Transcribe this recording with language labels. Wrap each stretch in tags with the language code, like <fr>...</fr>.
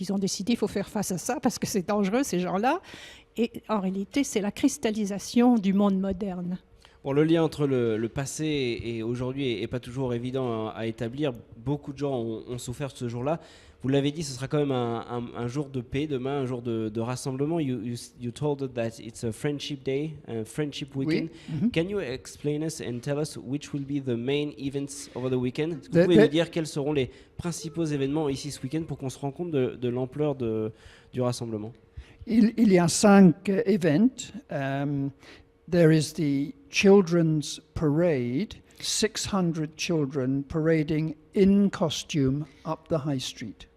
<fr>Ils ont décidé qu'il faut faire face à ça parce que c'est dangereux, ces gens-là. Et en réalité, c'est la cristallisation du monde moderne. Bon, le lien entre le passé et aujourd'hui n'est pas toujours évident à établir. Beaucoup de gens ont souffert de ce jour-là. Vous l'avez dit, ce sera quand même un jour de paix demain, un jour de rassemblement.</fr> <en>You told us that it's a friendship day, a friendship weekend.</en> <fr>Oui. Mm-hmm.</fr> <en>Can you explain us and tell us which will be the main events over the weekend?</en> <fr>Est-ce que vous pouvez nous dire quels seront les principaux événements ici ce week-end pour qu'on se rende compte de l'ampleur du rassemblement? Il y a 5 events.</fr> <en>There is the Children's Parade, 600 children parading in costume up the High Street.</en>